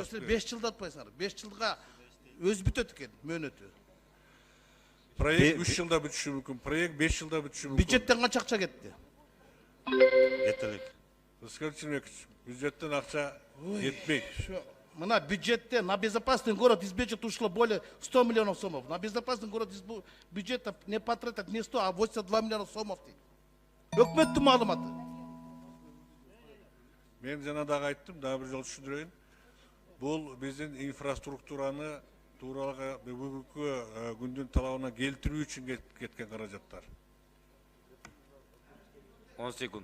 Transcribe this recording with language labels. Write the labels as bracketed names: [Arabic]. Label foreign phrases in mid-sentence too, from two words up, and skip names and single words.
[Kyrgyz] Силер 5 жылда атпайсыңар. 5 жылга өз бүтөт экен мөөнөтү. Проект 3 жылда бүтүшү мүмкүн, проект 5 жылда бүтүшү мүмкүн. Бюджеттен канча акча кетти? Жетелик. Рыскал Чиновникович, бюджеттен акча жетпейт. Мына бюджетте [Russian] на безопасный город из бюджета ушло более 100 миллионов сомов. На безопасный город из бюджета не потратят не 100, а 82 миллиона сомов дейт. [Kyrgyz] Өкмөттүн маалыматы. Мен жана дагы айттым, дагы бир жолу түшүндүрөйүн. Бул биздин инфраструктураны тууралга бүгүнкү күндүн талабына келтирүү үчүн кеткен каражаттар. 10 секунд.